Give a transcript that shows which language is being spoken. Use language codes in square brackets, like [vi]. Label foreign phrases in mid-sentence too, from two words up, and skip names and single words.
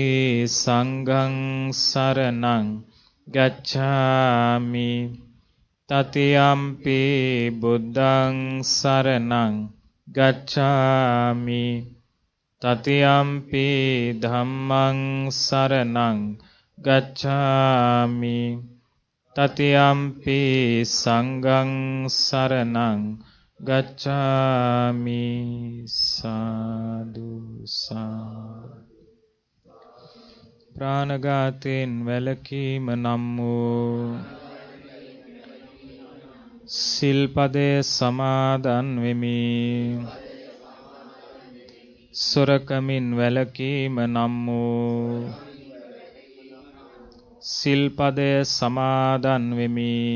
[pi] සංඝං සරණං ගච්ඡාමි තතියම්පි බුද්ධං සරණං ගච්ඡාමි තතියම්පි ධම්මං සරණං ගච්ඡාමි තතියම්පි සංඝං සරණං ගච්ඡාමි සාදු සාදු [si] ප්‍රාණඝාතයෙන් වැළකීම නම් වූ සිල්පදය සමාදන් වෙමි. සොරකමින් වැළකීම නම් වූ සිල්පදය සමාදන් වෙමි.